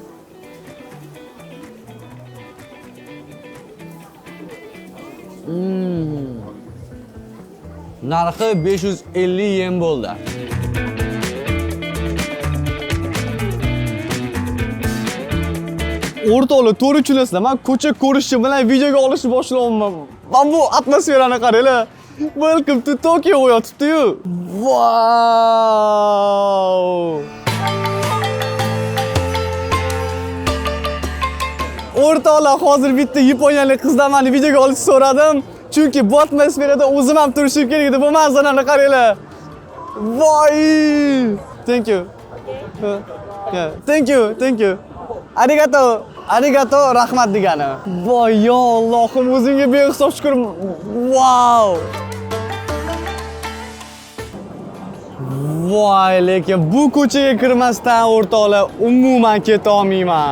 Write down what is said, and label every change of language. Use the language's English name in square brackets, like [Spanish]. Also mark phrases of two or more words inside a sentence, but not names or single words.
[Uzbek] Narxi 550 yen bo'ldi. O'rtoqlar, to'g'ri tushunasizlar, men ko'cha ko'rishi bilan videoga olishni boshlayapman. Men bu atmosferani qaranglar. [English] Welcome to Tokyo yotibdi-yu. Wow! [Uzbek] O'rtoqlar, hozir bitta yaponiyalik qizdan meni videoga olishni so'radim. Chunki bu atmosferada o'zim ham turishim kerak edi. Bu manzarani qaranglar. Voy! [English] Thank you. Yeah. Thank you. [Uzbek] Arigato, rahmat degani. Voy, yo Allohim, o'zingga behisob shukr. [English] Wow! [Uzbek] Voy, lekin bu ko'chaga kirmasdan o'rtoqlar umuman keta olmayman.